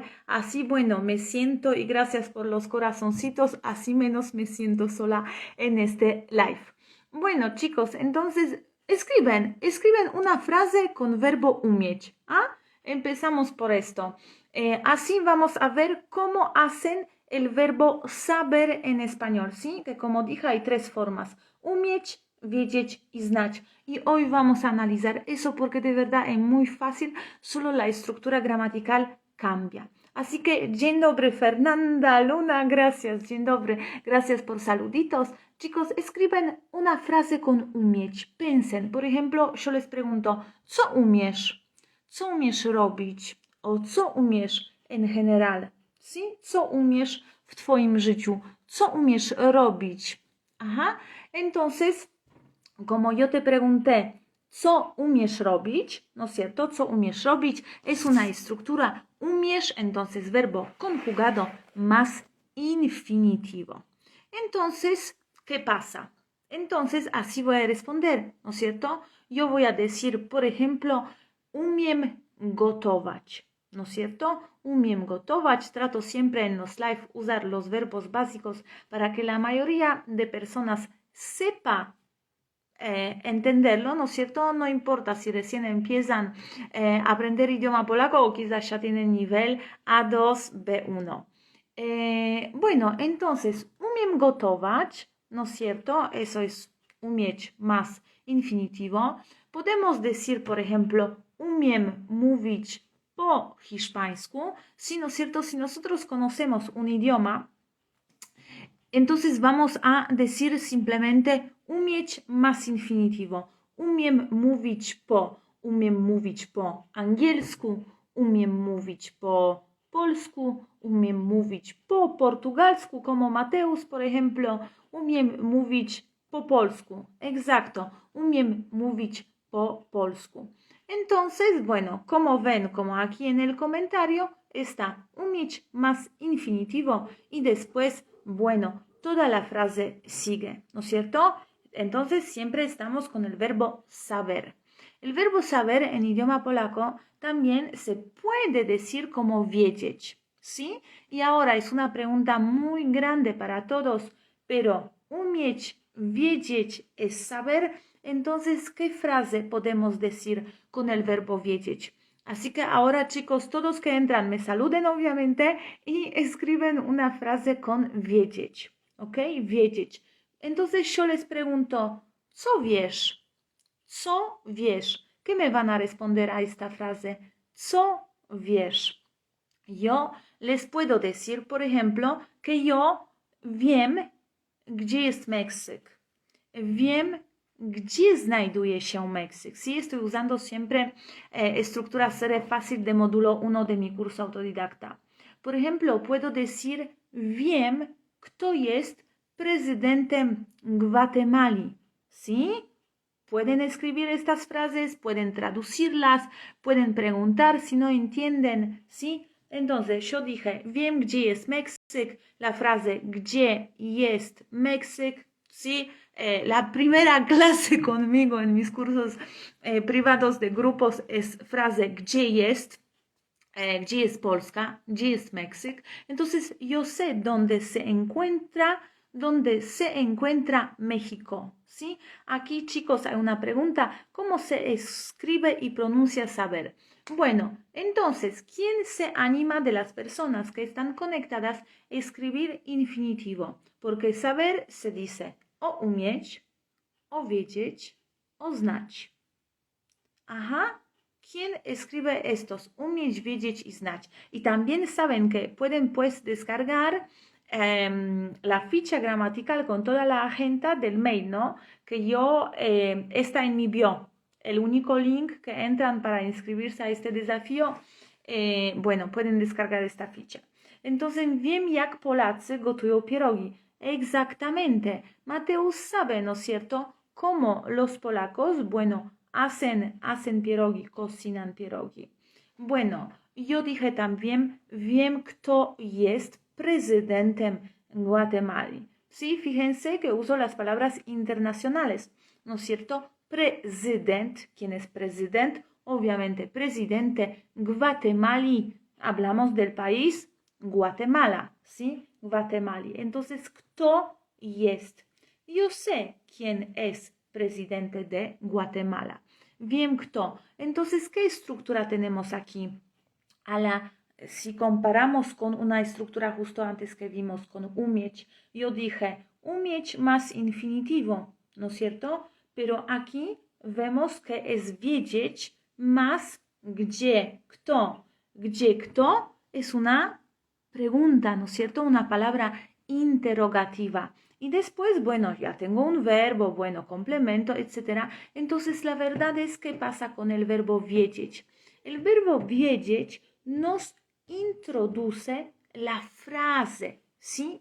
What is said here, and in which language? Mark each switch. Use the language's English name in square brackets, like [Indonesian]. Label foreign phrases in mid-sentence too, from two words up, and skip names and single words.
[Spanish] Así bueno, me siento y gracias por los corazoncitos, así menos me siento sola en este live. Bueno, chicos, entonces escriben una frase con verbo umieć. ¿Ah? Empezamos por esto. Así vamos a ver cómo hacen el verbo saber en español, ¿sí? Que como dije hay 3 formas: [Polish] umieć, wiedzieć y znać. [Spanish] Y hoy vamos a analizar eso porque de verdad es muy fácil, solo la estructura gramatical cambia. Así que, [Polish] dzień dobry, [Spanish] Fernanda, Luna, gracias, [Polish] dzień dobry, [Spanish] gracias por saluditos. Chicos, escriben una frase con umieć. Piensen, por ejemplo, yo les pregunto, [Polish] ¿co umiesz? ¿Co umiesz robić? O co umiesz [Spanish] en general? [Polish] ¿Sí? ¿Co umiesz w twoim życiu? ¿Co umiesz robić? [Spanish] Ajá. Entonces, como yo te pregunté, [Polish] ¿co umiesz robić? [Spanish] ¿No es cierto? [Polish] ¿Co umiesz robić? [Spanish] Es una estructura umiesz, entonces verbo conjugado más infinitivo. Entonces, ¿qué pasa? Entonces, así voy a responder, ¿no es cierto? Yo voy a decir, por ejemplo, [Polish] umiem gotować, [Spanish] ¿no es cierto? [Polish] Umiem gotować. [Spanish] Trato siempre en los live usar los verbos básicos para que la mayoría de personas sepa entenderlo, ¿no es cierto? No importa si recién empiezan a aprender idioma polaco o quizás ya tienen nivel A2, B1. Bueno, entonces, [Polish] umiem gotować, [Spanish] ¿no es cierto? Eso es umieć más infinitivo. Podemos decir, por ejemplo, [Polish] umiem mówić po hiszpańsku. [Spanish] Sí, ¿no es cierto? Si nosotros conocemos un idioma, entonces vamos a decir simplemente umieć más infinitivo. [Polish] Umiem mówić po angielsku, umiem mówić po polsku, umiem mówić po portugalsku, [Spanish] como Mateus, por ejemplo, [Polish] umiem mówić po polsku. Exacto, umiem mówić po polsku. [Spanish] Entonces, bueno, como ven, como aquí en el comentario, está umieć más infinitivo y después, bueno, toda la frase sigue, ¿no es cierto? Entonces siempre estamos con el verbo saber. El verbo saber en idioma polaco también se puede decir como wiedzieć, ¿sí? Y ahora es una pregunta muy grande para todos, pero [Polish] umieć, wiedzieć [Spanish] es saber. Entonces, ¿qué frase podemos decir con el verbo wiedzieć? Así que ahora, chicos, todos que entran me saluden, obviamente, y escriben una frase con wiedzieć, ¿ok? [Polish] Wiedzieć. [Spanish] Entonces yo les pregunto, [Polish] ¿co wiesz? ¿Co wiesz? [Spanish] ¿Qué me van a responder a esta frase? [Polish] ¿Co wiesz? [Spanish] Yo les puedo decir, por ejemplo, que yo [Polish] wiem, gdzie jest Meksyk. Wiem, gdzie znajduje się Meksyk. [Spanish] Sí, estoy usando siempre estructura serie fácil de módulo 1 de mi curso autodidacta. Por ejemplo, puedo decir, [Polish] wiem, kto jest prezydentem Gwatemali. [Spanish] ¿Sí? Pueden escribir estas frases, pueden traducirlas, pueden preguntar si no entienden, ¿sí? Entonces, yo dije, [Polish] wiem, gdzie jest Meksyk, [Spanish] la frase, [Polish] gdzie jest Meksyk, [Spanish] ¿sí? La primera clase conmigo en mis cursos privados de grupos es frase, [Polish] gdzie jest Polska, gdzie jest Meksyk. [Spanish] Entonces, yo sé dónde se encuentra México, ¿sí? Aquí, chicos, hay una pregunta. ¿Cómo se escribe y pronuncia saber? Bueno, entonces, ¿quién se anima de las personas que están conectadas a escribir infinitivo? Porque saber se dice o umieć, o wiedzieć, o znać. Ajá. ¿Quién escribe estos? [Polish] Umieć, wiedzieć y znać. [Spanish] Y también saben que pueden pues descargar la ficha gramatical con toda la agenda del mail, ¿no? Que yo está en mi bio. El único link que entran para inscribirse a este desafío, bueno, pueden descargar esta ficha. Entonces, [Polish] wiem jak Polacy gotują pierogi. [Spanish] Exactamente. Mateusz sabe, ¿no es cierto? ¿Cómo los polacos, bueno, hacen pierogi, cocinan pierogi? Bueno, yo dije también, [Polish] wiem kto jest prezydentem Guatemali. [Spanish] Sí, fíjense que uso las palabras internacionales, ¿no es cierto? President, ¿quién es president? Obviamente, presidente Guatemala. Hablamos del país Guatemala, ¿sí? Guatemala. Entonces, [Polish] kto jest? [Spanish] Yo sé quién es presidente de Guatemala. [Polish] Wiem kto. [Spanish] Entonces, ¿qué estructura tenemos aquí? Si comparamos con una estructura justo antes que vimos con umieć, yo dije umieć más infinitivo, ¿no es cierto? Pero aquí vemos que es wiedzieć más [Polish] gdzie, kto. Gdzie, kto [Spanish] es una pregunta, ¿no es cierto? Una palabra interrogativa. Y después, bueno, ya tengo un verbo, bueno, complemento, etc. Entonces, la verdad es que pasa con el verbo wiedzieć. El verbo wiedzieć nos introduce la frase, ¿sí?